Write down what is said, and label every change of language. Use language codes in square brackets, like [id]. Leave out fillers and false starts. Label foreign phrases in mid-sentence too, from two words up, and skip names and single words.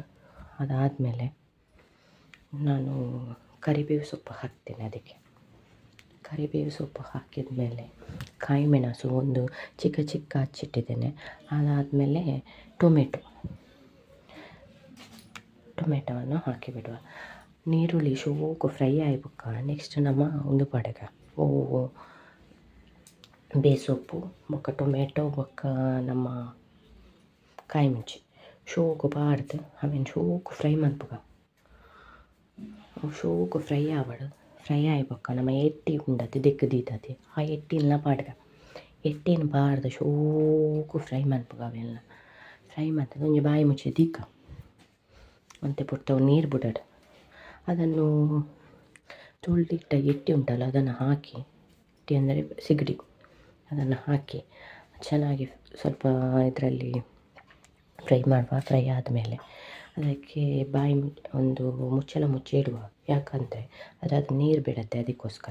[kn] ಅದಾದಮೇಲೆ ನಾನು ಕರಿಬೇವು ಸೊಪ್ಪು ಹಾಕ್ತೇನೆ. ಅದಕ್ಕೆ ಕರಿಬೇವು ಸೊಪ್ಪು ಹಾಕಿದ ಮೇಲೆ ಕಾಯಿ ಮೆಣಸು ಒಂದು ಚಿಕ್ಕ ಹಚ್ಚಿಟ್ಟಿದ್ದೇನೆ. ಅದಾದಮೇಲೆ ಟೊಮೆಟೊವನ್ನು ಹಾಕಿಬಿಡುವ. [tcy] ನೀರುಳ್ಳಿ ಶೋಕು ಫ್ರೈ ಆಯ್ಬುಕ್ಕ ನೆಕ್ಸ್ಟ್ ನಮ್ಮ ಒಂದು ಪಡಗ ಬೇಸೊಪ್ಪು ಬೊಕ್ಕ ಟೊಮೆಟೊ ಬೊಕ್ಕ ನಮ್ಮ ಕಾಯಿ ಮುಂಚಿ ಶೋಕು ಪಾಡ್ದು ಆಮೇಲೆ ಶೋಕು ಫ್ರೈ ಮನ್ಪುಗ. ಶೋಕು ಫ್ರೈ ಆಯ್ಬೊಕ್ಕ ನಮ್ಮ ಎಟ್ಟಿ ಉಂಡತೆ ದೆಕ್ಕದೀತದೆ ಆ ಎಟ್ಟಿನ ಪಾಡ್ಗ ಎಟ್ಟಿನ ಪಾಡ್ದು ಶೋಕು ಫ್ರೈ ಮನ್ಪುಗ. [kn] ಅವೆಲ್ಲ ಫ್ರೈ ಮಾಡ್ತದೆ [tcy] ಒಂಜಿ ಬಾಯಿ ಮುಚ್ಚಿ ದೀಕ ಮತ್ತೆ ಪುಟ್ಟವು ನೀರು ಬಿಡೋದು. [kn] ಅದನ್ನು ತೊಳೆದಿಟ್ಟ ಎಟ್ಟಿ ಉಂಟಲ್ಲ ಅದನ್ನು ಹಾಕಿ, ಎಟ್ಟಿ ಅಂದರೆ ಸಿಗಡಿ, ಅದನ್ನು ಹಾಕಿ ಚೆನ್ನಾಗಿ ಸ್ವಲ್ಪ ಇದರಲ್ಲಿ ಫ್ರೈ ಮಾಡುವ. ಫ್ರೈ ಆದಮೇಲೆ ಅದಕ್ಕೆ ಒಂದು ಮುಚ್ಚಳ ಮುಚ್ಚಿ ಇಡುವ, ಯಾಕಂದರೆ ಅದು ನೀರು ಬಿಡುತ್ತೆ ಅದಕ್ಕೋಸ್ಕರ.